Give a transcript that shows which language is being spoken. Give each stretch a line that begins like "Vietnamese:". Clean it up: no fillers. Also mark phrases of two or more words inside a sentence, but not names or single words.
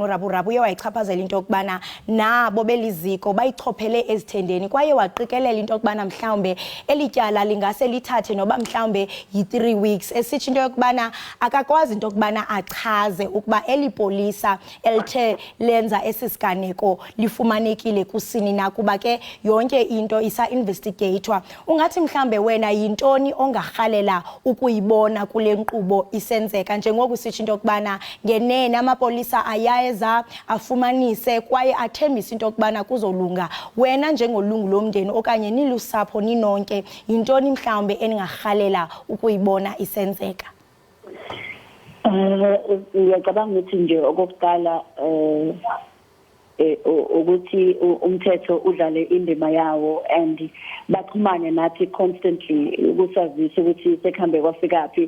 Xhosa: uRaburabu uye wayichaphazela into yokubana nabo beliziko bayichophele ezithendeni, kwaye waqikelela into yokubana mhlawumbe elityala lingase lithathe noba mhlawumbe yi3 weeks, esithi into yokubana akakwazi into yokubana achaze ukuba elipolisa elithe lenza esisiganeko lifumanekile kusini na, kuba ke yonke into isa investigator. Ungathi mhlambe wena yintoni ongarhalela ukuyibona kule nkqubo isenzeka, njengoku sithi into yokubana ngenene amapolisa ayayeza afumanise kwaye athembisa into yokubana kuzolunga? Wena njengolungu lomndeni okanye nilusapho ninonke, yintoni mhlawumbe eningarhalela ukuyibona isenzeka?
Zulu: Ngiyacabanga ukuthi nje okokuqala ukuthi umthetho udlale indima yawo, and baxhumane nathi constantly ukusazisa ukuthi sekhambe kwafikaphi.